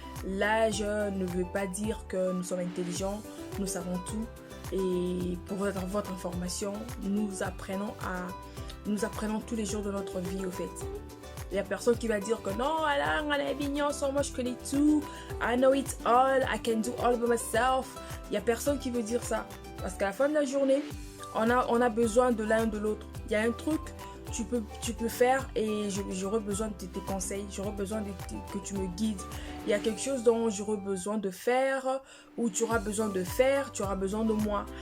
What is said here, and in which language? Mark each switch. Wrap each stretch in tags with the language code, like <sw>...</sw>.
<fr>L'âge ne veut pas dire que nous sommes intelligents, nous savons tout. Et pour votre information, nous apprenons tous les jours de notre vie au fait. Il y a personne qui va dire que non, Alain, elle est mignon, moi je connais tout.</fr> <en>I know it all, I can do all by myself.</en> <fr>Il y a personne qui veut dire ça. Parce qu'à la fin de la journée, on a besoin de l'un de l'autre. Il y a un truc tu peux faire et j'aurai besoin de tes conseils, j'aurai besoin que tu me guides. Il y a quelque chose dont j'aurai besoin de faire ou tu auras besoin de faire, tu auras besoin de moi.</fr>